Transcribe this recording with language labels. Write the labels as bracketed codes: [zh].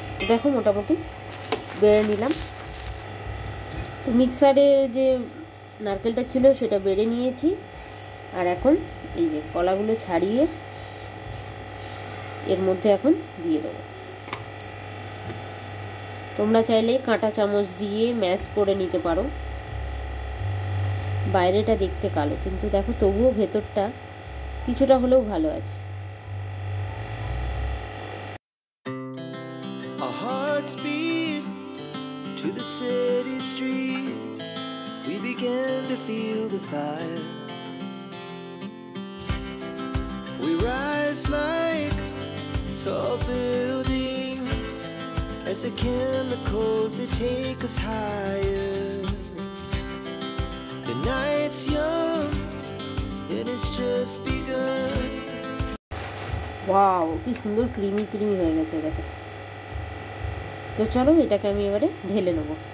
[bn] দেখো মোটামুটি বেড়ে নিলাম। তো মিক্সারের যে নারকেলটা ছিল সেটা বেড়ে নিয়েছি, আর এখন এই যে কলাগুলো ছাড়িয়ে এর মধ্যে এখন দিয়ে দেবো। তোমরা চাইলে কাঁটা চামচ দিয়ে ম্যাশ করে নিতে পারো। বাইরেটা দেখতে কালো, কিন্তু দেখো তবুও ভেতরটা কিছুটা হলেও ভালো আছে। [en] To the city streets, we began to feel the fire. We rise like tall buildings as the chemicals they take us higher. The night's young and it's just begun. [bn] Wow, কি সুন্দর ক্রিমি ক্রিমি হয়ে গেছে দেখো। তো চলো এটাকে আমি এবারে ঢেলে নেব।